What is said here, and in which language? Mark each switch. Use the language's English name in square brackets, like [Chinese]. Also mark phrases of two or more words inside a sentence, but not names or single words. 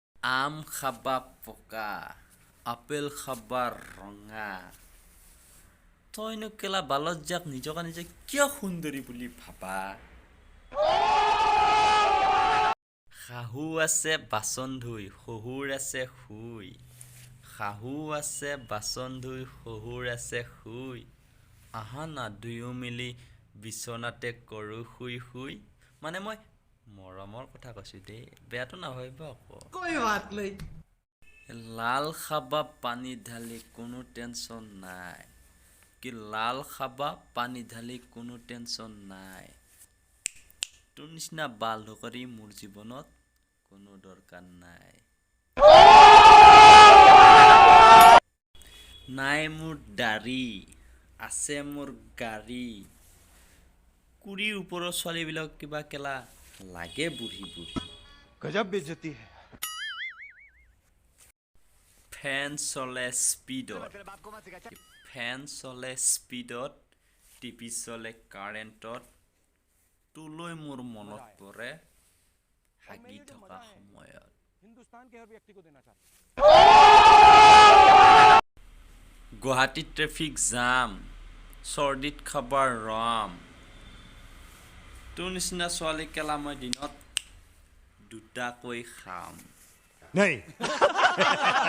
[Assamese] আম খাবা পকা আপেল খাবা ৰঙা তইনো কেলা বালত যাক নিজকে নিজে কিয় সুন্দৰী বুলি ভাবা শাহু আছে বাচন ধুই শহুৰ আছে শুই শাহু আছে বাচন ধুই শহুৰ আছে শুই আহা না দুয়ো মিলি বিচনাতে কৰো শুই শুই মানে মই মৰমৰ কথা কৈছো দেই বেয়াটো নাভাবিব আকৌ [Hindi] कोई बात नहीं [Assamese] লাল খাবা পানী ঢালি কোনো টেনচন নাই কি লাল খাবা পানী ঢালি কোনো টেনচন নাই তোৰ নিচিনা বাল ধকৰি মোৰ জীৱনত কোনো দৰকাৰ নাই নাই মোৰ দাড়ি আছে মোৰ গাড়ী কুৰিৰ ওপৰৰ ছোৱালীবিলাক কিবা কেলা লাগে বুঢ়ী বুঢ়ী [Hindi] गजब बेइज्जती है [Assamese] ফেন চলে স্পীডত টিভি চলে কাৰেণ্টত তোলৈ মোৰ মনত পৰে হাগি থকা সময়ত [Hindi] हिंदुस्तान के हर व्यक्ति को देना चाहता हूं [Assamese] গুৱাহাটী ট্ৰেফিক জাম চৰ্দিত খাবাৰ ৰাম তোৰ নিচিনা ছোৱালী কেলা মই দিনত দুটাকৈ খাম [Hindi] नहीं